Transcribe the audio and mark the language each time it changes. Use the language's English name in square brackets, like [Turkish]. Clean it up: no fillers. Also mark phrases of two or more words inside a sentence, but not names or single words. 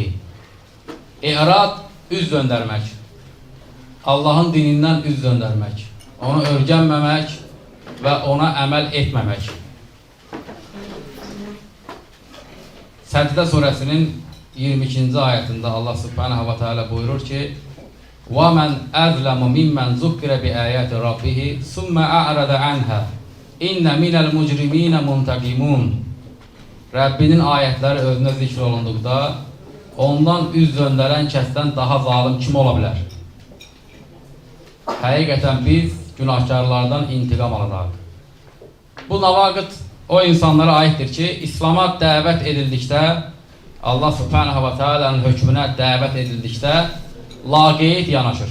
[Azerbaijani] İ'rad, üz döndərmək. Allahın dinindən üz döndərmək. Onu öyrənməmək və ona əməl etməmək. Səcdə surəsinin 22-ci ayətində [Arabic] الله سبحانه وتعالى [Azerbaijani] buyurur ki, [Arabic] وَمَنْ أَذْلَمُ مِمَّنْ ذُكِّرَ بِآيَاتِ رَبِّهِ ثُمَّ أَعْرَضَ عَنْهَا إِنَّ مِنَ الْمُجْرِمِينَ مُنْتَقِمُونَ. [Azerbaijani] Rəbbinin ayətləri özünə zikr olunduqda, ondan üz döndərən kəsdən daha zalim kim ola bilər? Həqiqətən biz günahkarlardan intiqam alacaq. Bu navaqid o insanlara aiddir ki, İslama dəvət edildikdə, [Arabic] الله سبحانه وتعالى'nın [Azerbaijani] hökmünə dəvət edildikdə, laqeyd yanaşır.